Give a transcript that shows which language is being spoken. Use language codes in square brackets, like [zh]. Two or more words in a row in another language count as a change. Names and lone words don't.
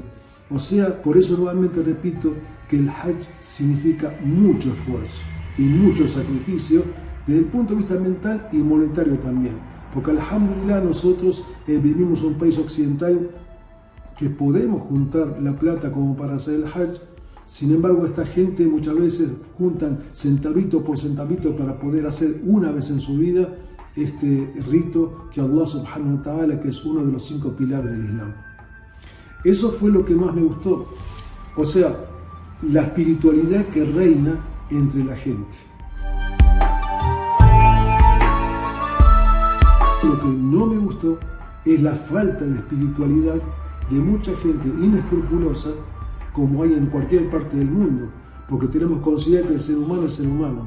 [es] O sea, por eso nuevamente repito que el Hajj significa mucho esfuerzo y mucho sacrificio desde el punto de vista mental y monetario también, porque alhamdulillah nosotros vivimos en un país occidental que podemos juntar la plata como para hacer el Hajj. Sin embargo, esta gente muchas veces juntan centavito por centavito para poder hacer una vez en su vida este rito que [ar] الله سبحانه وتعالى, [es] que es uno de los 5 pilares del Islam. Eso fue lo que más me gustó, o sea, la espiritualidad que reina entre la gente. Lo que no me gustó es la falta de espiritualidad de mucha gente inescrupulosa, como hay en cualquier parte del mundo, porque tenemos que considerar que el ser humano es ser humano.